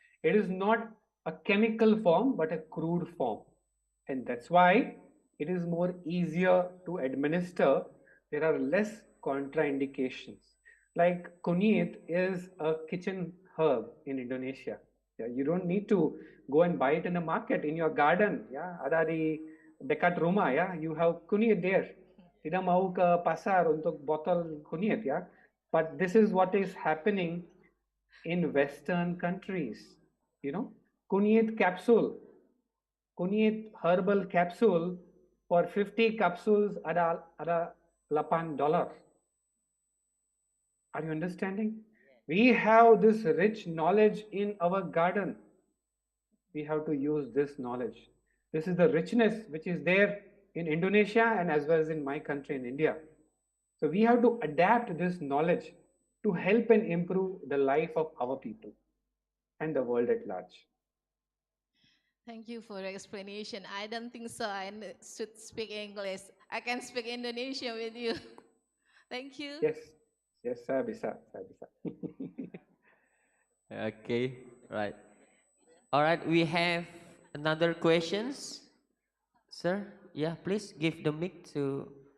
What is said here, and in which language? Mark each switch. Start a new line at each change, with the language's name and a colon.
English: It is not a chemical form but a crude form, and that's why it is more easier to administer. There are less contraindications. Like kunyit is a kitchen herb in Indonesia. Yeah, you don't need to go and buy it in the market, in your garden. Yeah,
Indonesian: ada di dekat rumah, ya,
English: you have kunyit there. Tidak mau ke pasar untuk botol kunyit,
Indonesian: ya.
English: But this is what is happening in Western countries. Kunyit capsule, kunyit herbal capsule For 50 capsules,
Indonesian: ada
English: $8. Are you understanding? We have this rich knowledge in our garden. We have to use this knowledge. This is the richness which is there in Indonesia and as well as in my country in India. So we have to adapt this knowledge to help and improve the life of our people and the world at large. Thank you for your explanation. I don't think so. I should speak English. I can speak Indonesian with you. Thank you. Yes, yes,
Indonesian: saya bisa, saya bisa.
English: Okay, right. All right, we have another questions. Sir, yeah, please give the mic to.